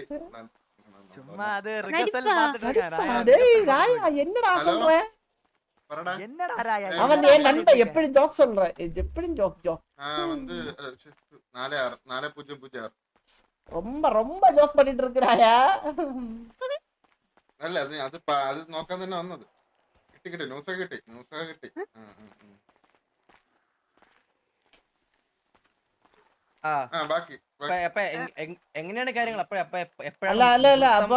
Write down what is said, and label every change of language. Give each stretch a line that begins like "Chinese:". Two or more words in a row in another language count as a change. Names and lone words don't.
Tamil: சும்மா அது ரிஹர்சல் பார்த்துட்டு இருக்கேன் டேய் ராயா என்னடா சொல்ற வரடா என்னடா ராயா அவன் என் நண்பன் எப்படி ஜோக் சொல்ற எப்படி ஜோக் வந்து 4-0-0 ரொம்ப ரொம்ப ஜோக் பண்ணிட்டு இருக்கறாயா
Malayalam: അല്ല അത് നോക്കാൻ തന്നെ വന്നത് കിട്ടി ന്യൂസ് കിട്ടി ബാക്കി എങ്ങനെയാണ് കാര്യങ്ങൾ അല്ല അല്ല അല്ല അപ്പൊ